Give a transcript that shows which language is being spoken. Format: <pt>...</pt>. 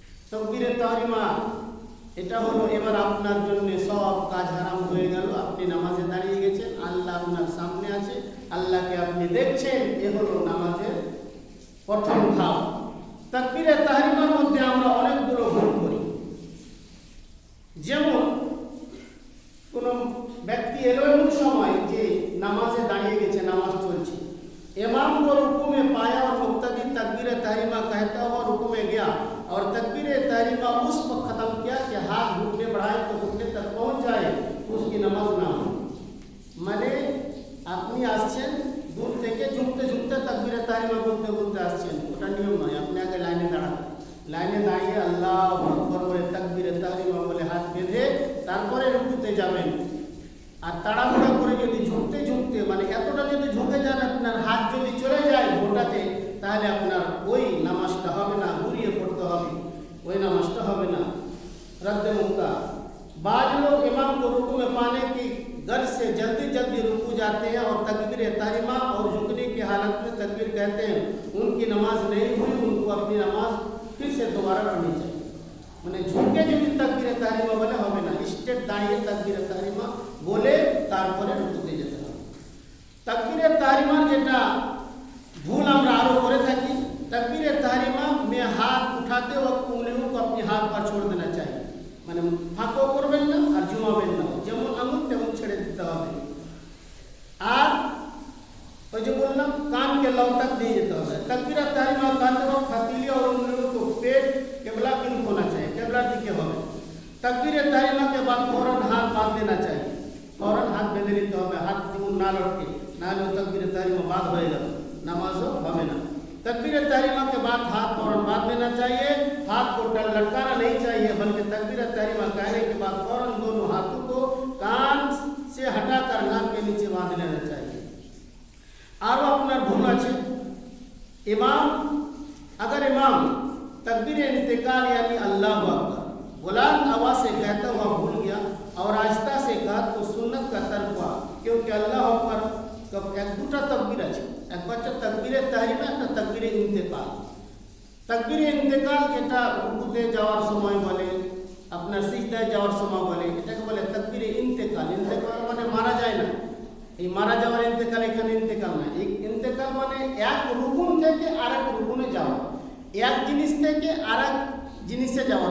<bn>তাকবীরে তাহরিমা এটা হলো এবার আপনার জন্য সব কাজ হারাম হয়ে গেল। আপনি নামাজে দাঁড়িয়ে গেছেন, আল্লাহ আপনার সামনে আছে, আল্লাহকে আপনি দেখছেন, এ হলো নামাজের প্রথম ধাপ। তাকবীরে তাহরিমার মধ্যে আমরা অনেকগুলো ভুল করি। যেমন কোন ব্যক্তি এলো এমন সময় যে নামাজে দাঁড়িয়ে গেছে, নামাজ চলছে,</bn> <hi>इमाम को रुकू में पाया और मुक्तदी तकबीर तहरीमा कहता हुआ रुकू में गया और तकबीर तहरीमा उस वक्त खत्म किया कि हाथ घुटने बढ़ाए तो घुटने तक पहुंच जाए, उसकी नमाज ना हो।</hi> <bn>মানে আপনি আসছেন দূর থেকে ঝুঁকতে ঝুঁকতে তাকবীরে তাহরিমা বলতে বলতে আসছেন, ওটা নিয়ম নয়। আপনি আগে লাইনে দাঁড়ান, লাইনে দাঁড়িয়ে আল্লাহু আকবার বলে তাকবীরে তাহরিমা বলে হাত বেঁধে তারপরে রুকুতে যাবেন। আর তাড়াহুড়া করে যদি ঝুঁকতে ঝুঁকতে, মানে এতটা যদি ঝুঁকে যান, আপনার হাত যদি চলে যায় গোটাতে, তাহলে আপনার ওই নামাজটা হবে না, ঘুরিয়ে পড়তে হবে, ওই নামাজটা হবে না, रद्द मुक्ता।</bn> <hi>बाद लोग इमाम को रुकू में पाने की गर्ज से जल्दी जल्दी रुकू जाते हैं और तकबीर तहरीमा और झुकने की हालत में तकबीर कहते हैं, उनकी नमाज नहीं हुई, उनको अपनी नमाज फिर से दोबारा पढ़नी चाहिए।</hi> <bn>মানে ঝুঁকে যদি তাকবীরে তাহরিমা বলে হবে না, স্টেপ দাঁড়িয়ে তাকবীরে তাহরিমা বলে তারপরে রুকুতে যেতে হবে। তাকবীরে তাহরিমার যেটা ভুল আমরা আরো করে থাকি,</bn> <hi>तकबीर तहरीमा में हाथ उठाते वक्त उंगलियों को अपने हाथ पर छोड़ देना चाहिए,</hi> <bn>মানে ফাঁকো করবেন না আর জুমাবেন না, যেমন আঙুল তেমন ছেড়ে দিতে হবে। আর ওই যে বললাম কানকে লব तक দিয়ে যেতে হবে।</bn> <hi>तकबीर तहरीमा करते वक्त हथेली और उंगलियों को पेट किबला की तरफ होना चाहिए, किबला दिखे होगा। तकबीर तहरीमा के बाद फौरन हाथ</hi> <bn>बांध देना चाहिए, फौरन हाथ বেঁধে নিতে হবে, হাত যেমন না লটকে, না হলে तकबीर तहरीमा বাদ হয়ে গেল, নামাজও হবে না।</bn> <hi>तकबीर तहरीमा के बाद हाथ फौरन बांध देना चाहिए, हाथ को लटकाना नहीं चाहिए, बल्कि तकबीर तहरीमा कहने के बाद फौरन दोनों हाथों को कान से हटाकर नाक के नीचे बांध लेना चाहिए। और अपना भूल আছে इमाम, अगर इमाम तकबीर इंतकाल यानी अल्लाह अकबर बुलंद आवाज से कहता हुआ भूल गया और आहिस्ता से कहा तो सुन्नत का तर्क हुआ, क्योंकि अल्लाह अकबर</hi> <bn>এক দুটা তাকবীর আছে, একটা হচ্ছে তাকবীরে তাহরিমা, একটা তাকবীরে ইন্তেকাল। তাকবীরে ইন্তেকাল যেটা রুকুতে যাওয়ার সময় বলে, আপনার সিজদায় যাওয়ার সময় বলে, এটাকে বলে তাকবীরে ইন্তেকাল। ইন্তেকাল মানে মারা যায় না, এই মারা যাওয়ার ইন্তেকাল এখানে ইন্তেকাল না। এই ইন্তেকাল মানে এক রুকুন থেকে আরেক রুকুনে যাওয়া, এক জিনিস থেকে আরেক জিনিসে যাওয়া।</bn>